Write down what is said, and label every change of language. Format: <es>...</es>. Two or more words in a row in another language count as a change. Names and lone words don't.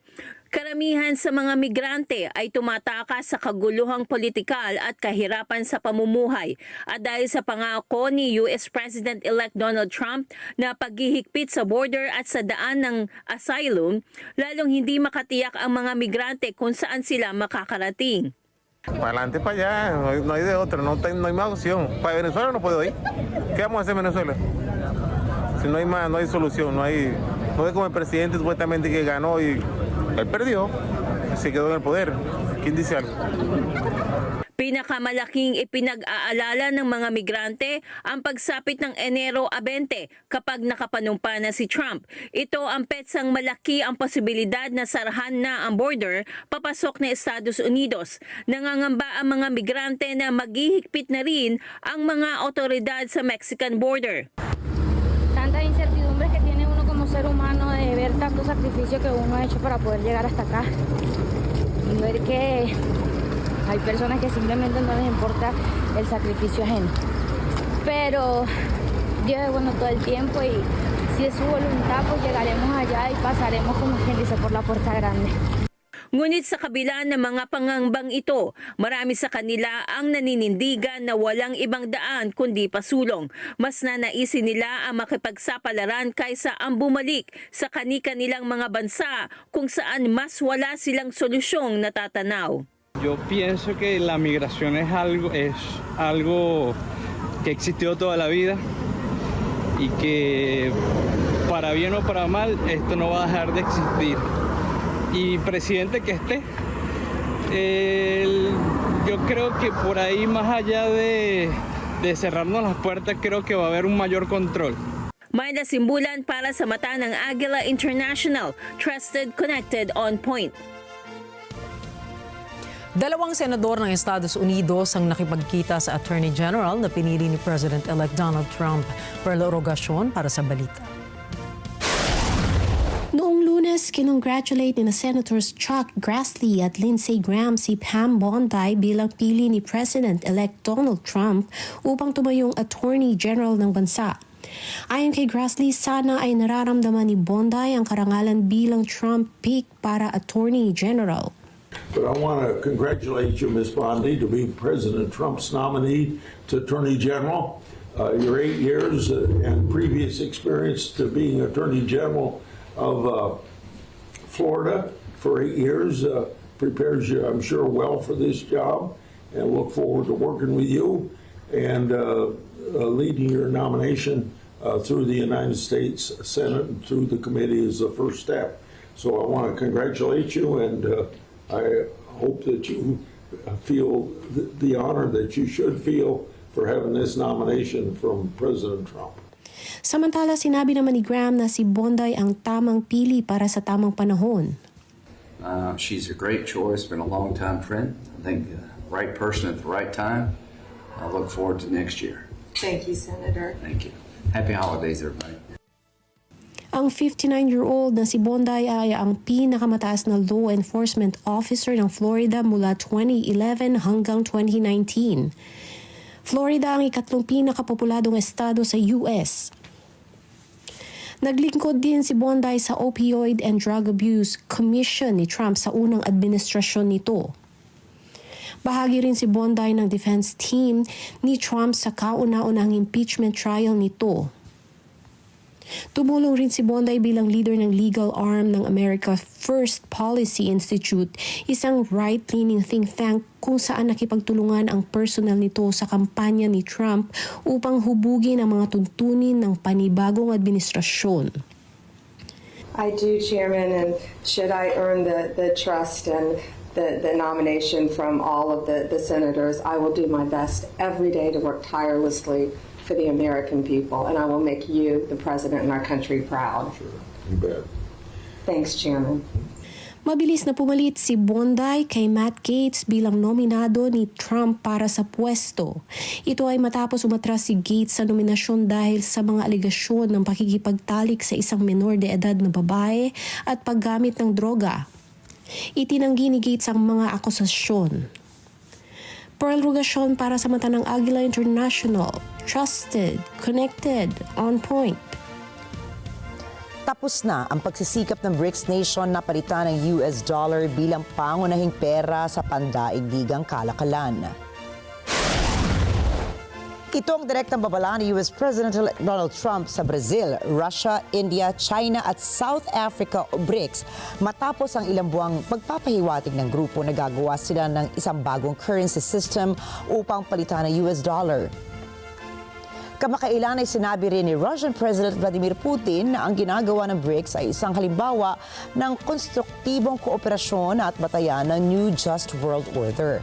<tl>Karamihan sa mga migrante ay tumatakas sa kaguluhang politikal at kahirapan sa pamumuhay at dahil sa pangako ni U.S. President-elect Donald Trump na paghihigpit sa border at sa daan ng asylum, lalong hindi makatiyak ang mga migrante kung saan sila makakarating.</tl> <es>Para adelante, para allá, no hay de otra, no hay más opción. Para Venezuela no puedo ir. ¿Qué vamos a hacer en Venezuela? Si no hay más, no hay solución, no es como el presidente supuestamente que ganó y él perdió, se quedó en el poder. ¿Quién dice algo?</es> <tl>Pinakamalaking ipinag-aalala ng mga migrante ang pagsapit ng Enero 20 kapag nakapanumpa na si Trump. Ito ang petsang malaki ang posibilidad na sarahan na ang border papasok na Estados Unidos. Nangangamba ang mga migrante na maghihigpit na rin ang mga otoridad sa Mexican border.</tl> <es>Tantas incertidumbres que tiene uno como ser humano de ver tanto sacrificio que uno ha hecho para poder llegar hasta acá y ver que hay personas que simplemente no les importa el sacrificio ajeno. Pero Dios es bueno todo el tiempo y si es su voluntad pues llegaremos allá y pasaremos como quien dice por la puerta grande.</es> <tl>Ngunit sa kabila ng mga pangangbang ito, marami sa kanila ang naninindigan na walang ibang daan kundi pasulong. Mas nanaisin nila ang makipagsapalaran kaysa ang bumalik sa kani-kanilang mga bansa kung saan mas wala silang solusyong natatanaw.</tl> <es>Yo pienso que la migración es algo que existió toda la vida y que para bien o para mal esto no va a dejar de existir. Y presidente que esté, él yo creo que por ahí, más allá de cerrarnos las puertas, creo que va a haber un mayor control.</es> <tl>May nasimbulan para sa mata ng Agila International,</tl> <en>trusted, connected, on point.</en> <tl>Dalawang senador ng Estados Unidos ang nakipagkita sa</tl> <en>Attorney General</en> <tl>na pinili ni President-elect Donald Trump. Perlorogasyon para sa balita. Noong Lunes, kinongratulate ni Senators Chuck Grassley at Lindsey Graham si Pam Bondi bilang pili ni President-elect Donald Trump upang tumayong</tl> <en>Attorney General</en> <tl>ng bansa. Ayon kay Grassley, sana ay nararamdaman ni Bondi ang karangalan bilang Trump pick para</tl> <en>Attorney General. But I want to congratulate you, Ms. Bondi, to be President Trump's nominee to Attorney General. Your 8 years and previous experience to being Attorney General of Florida for 8 years prepares you, I'm sure, well for this job, and look forward to working with you and leading your nomination through the United States Senate and through the committee is the first step. So I want to congratulate you, and I hope that you feel the honor that you should feel for having this nomination from President Trump.</en> <tl>Samantala, sinabi naman ni Graham na si Bondi ang tamang pili para sa tamang panahon.</tl> <en>She's a great choice, been a long-time friend. I think the right person at the right time. I look forward to next year. Thank you, Senator. Thank you. Happy holidays, everybody.</en> <tl>Ang 59-year-old na si Bondi ay ang pinakamataas na</tl> <en>law enforcement officer</en> <tl>ng Florida mula 2011 hanggang 2019. Florida ang ikatlong pinakapopuladong estado sa U.S. Naglingkod din si Bondi sa Opioid and Drug Abuse Commission ni Trump sa unang administrasyon nito. Bahagi rin si Bondi ng</tl> <en>defense team</en> <tl>ni Trump sa kauna-unahang</tl> <en>impeachment trial</en> <tl>nito. Tumulong rin si Bondi bilang leader ng</tl> <en>legal arm</en> <tl>ng America First Policy Institute, isang</tl> <en>right-leaning think tank</en> <tl>kung saan nakipagtulungan ang personal nito sa kampanya ni Trump upang hubugin ang mga tuntunin ng panibagong administrasyon.</tl> <en>I do, Chairman, and should I earn the trust and the nomination from all of the senators, I will do my best every day to work tirelessly for the American people, and I will make you, the President, and our country proud. Sure, you bet. Thanks, Chairman.</en> <tl>Mabilis na pumalit si Bondi kay Matt Gaetz bilang nominado ni Trump para sa pwesto. Ito ay matapos umatras si Gaetz sa nominasyon dahil sa mga alegasyon ng pakikipagtalik sa isang menor de edad na babae at paggamit ng droga. Itinanggi ni Gaetz ang mga akusasyon. Pearl Rugasyon para sa mata ng Agila International.</tl> <en>Trusted, connected, on point.</en> <tl>Tapos na ang pagsisikap ng BRICS nation na palitan ng US dollar bilang pangunahing pera sa pandaigdigang kalakalan. Ito ang direktang babala ni US President Donald Trump sa Brazil, Russia, India, China at South Africa o BRICS matapos ang ilang buwang pagpapahiwatig ng grupo na gagawa sila ng isang bagong</tl> <en>currency system</en> <tl>upang palitan ng US dollar. Kamakailan ay sinabi rin ni Russian President Vladimir Putin na ang ginagawa ng BRICS ay isang halimbawa ng konstruktibong kooperasyon at batayan ng New Just World Order.</tl>